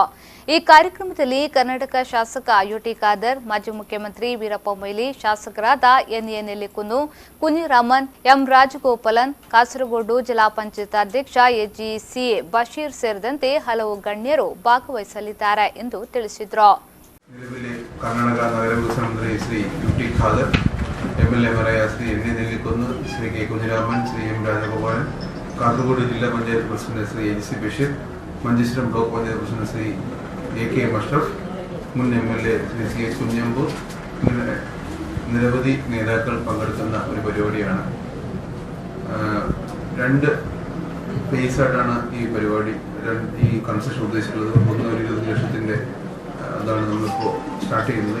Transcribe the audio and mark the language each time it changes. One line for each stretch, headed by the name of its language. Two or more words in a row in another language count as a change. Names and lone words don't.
Kannada: ಈ ಕಾರ್ಯಕ್ರಮದಲ್ಲಿ ಕರ್ನಾಟಕ ಶಾಸಕ ಯುಟಿ ಖಾದರ್, ಮಾಜಿ ಮುಖ್ಯಮಂತ್ರಿ ವೀರಪ್ಪ ಮೊಯ್ಲಿ, ಶಾಸಕರಾದ ಎನ್ಎ ನೆಲ್ಲಿಕುನ್ನು, ಕುഞ്ഞിರಾಮನ್, ಎಂ ರಾಜಗೋಪಾಲನ್, ಕಾಸರಗೋಡು ಜಿಲ್ಲಾ ಪಂಚಾಯತ್ ಅಧ್ಯಕ್ಷ ಎಜಿಸಿ ಬಶೀರ್ ಸೇರಿದಂತೆ ಹಲವು ಗಣ್ಯರು ಭಾಗವಹಿಸಲಿದ್ದಾರೆ ಎಂದು ತಿಳಿಸಿದರು।
Malayalam: MLA ശ്രീ എൻ നെല്ലിക്കുന്ന്, ശ്രീ കെ കുഞ്ഞിരാമൻ, ശ്രീ എം രാജഗോപാലൻ, കാസർഗോഡ് ജില്ലാ പഞ്ചായത്ത് പ്രസിഡന്റ് ശ്രീ എ.ജി.സി ബഷീർ, മഞ്ചേശ്വരം ബ്ലോക്ക് പഞ്ചായത്ത് പ്രസിഡന്റ് ശ്രീ AK മഷ്റഫ്, മുൻ MLA ശ്രീ CH കുഞ്ഞമ്പു നിരവധി നേതാക്കൾ പങ്കെടുക്കുന്ന ഒരു പരിപാടിയാണ്। രണ്ട് ഫേസ് ആയിട്ടാണ് ഈ പരിപാടി ഈ കൺസെഷൻ ഉദ്ദേശിക്കുന്നത്। ഒന്ന് 20 ലക്ഷത്തിന്റെ അതാണ് നമ്മളിപ്പോൾ സ്റ്റാർട്ട് ചെയ്യുന്നത്।